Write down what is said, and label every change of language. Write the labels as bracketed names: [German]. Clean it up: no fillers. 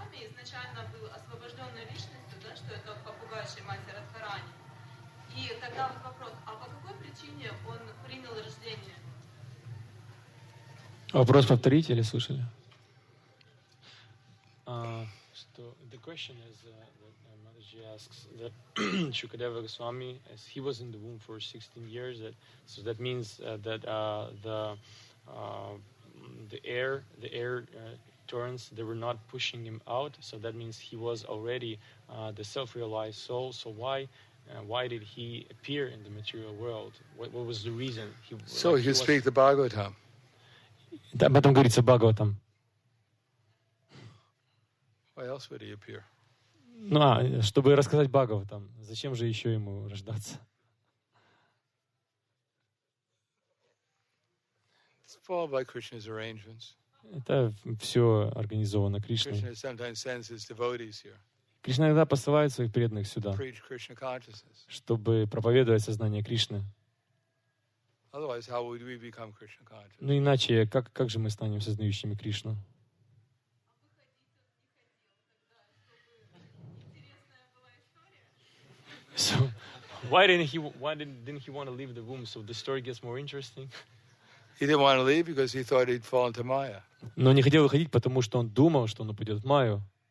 [Russian] Изначально был освобожденной личностью, да, что это попугайшей матери Радхарани. И тогда вот вопрос, а по какой причине он принял рождение? Вопрос повторите или слышали? [English] The question is that Mataji asks that Shukadeva Goswami, as he was in the womb for 16 years, so that means that the air turns, they were not pushing him out, so that means he was already the self-realized soul. So why did he appear in the material world? What was the reason? So he could speak the Bhagavatam. [Russian] Об этом говорится в Бхагаватам. [English] Why else would he appear? [Russian] Ну, чтобы рассказать Бхагаватам. Зачем же еще ему рождаться? [English] It's all by Krishna's arrangements. [Russian] Это все организовано Кришной. [English] Krishna sometimes sends his devotees here, [Russian] Кришна иногда посылает своих преданных сюда, [English] preach Krishna consciousness. [Russian] чтобы проповедовать сознание Кришны. [English] Otherwise, how would we become Krishna conscious? [Russian] Ну иначе, как же мы станем сознающими Кришну? [English] So, why didn't he want to leave the womb so the story gets more interesting? He didn't want to leave because he thought he'd fall into Maya. [Russian] Но не хотел выходить, потому что он думал, что он упадет в Майю,